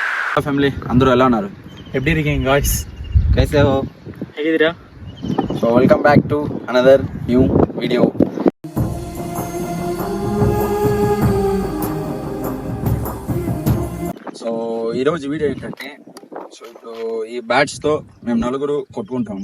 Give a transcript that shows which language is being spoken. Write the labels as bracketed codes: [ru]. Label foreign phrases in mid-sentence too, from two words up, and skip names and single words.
[te] ఫ్యామిలీ అందరూ ఎలా ఉన్నారు? [ta] எப்படி இருக்கீங்க गाइस? [hi] कैसे हो? [kn] ಹೇಗಿದ್ದೀರಾ? [en] so welcome back to another new video. [te] సో ఈరోజు వీడియో ఏంటంటే, సో ఇప్పుడు ఈ బ్యాట్స్ తో మేము నలుగురు కొట్టుకుంటాము.